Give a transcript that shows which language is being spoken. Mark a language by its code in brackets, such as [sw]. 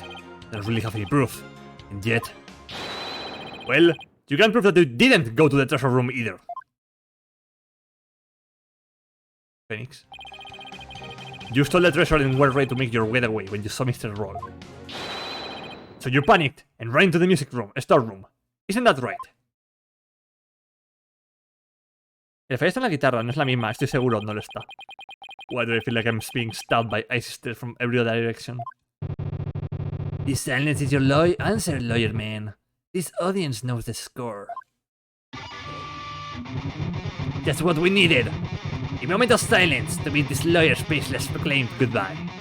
[en] I don't really have any proof. And yet... Well, you can't prove that you didn't go to the treasure room either. Phoenix. You stole the treasure and were ready to make your getaway when you saw Mr. Roll. So you panicked and ran to the music room, storeroom. Isn't that right? [es] El fallo está en la guitarra, no es la misma, estoy seguro, no lo está. [en] Why do I feel like I'm being stabbed by ice stairs from every other direction? This silence is your answer, lawyer man. This audience knows the score. That's what we needed. A moment of silence to bid this lawyer's speechless proclaimed goodbye.